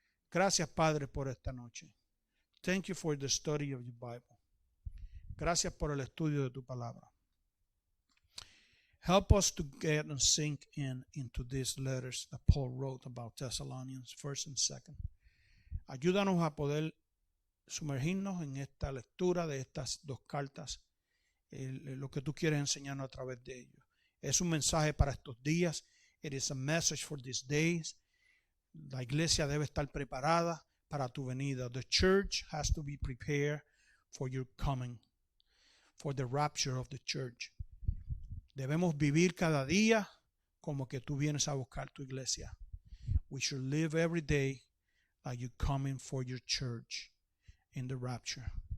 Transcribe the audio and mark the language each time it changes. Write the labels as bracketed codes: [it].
[es] Gracias, Padre, por esta noche. [en] Thank you for the study of your Bible. [es] Gracias por el estudio de tu palabra. [en] Help us to get and sink into these letters that Paul wrote about Thessalonians, 1st and 2nd. [es] Ayúdanos a poder sumergirnos en esta lectura de estas dos cartas, lo que tú quieres enseñarnos a través de ellos. Es un mensaje para estos días. [en] It is a message for these days. [es] La iglesia debe estar preparada para tu venida. [en] The church has to be prepared for your coming, for the rapture of the church. [es] Debemos vivir cada día como que tú vienes a buscar tu iglesia. [en] We should live every day like you're coming for your church in the rapture.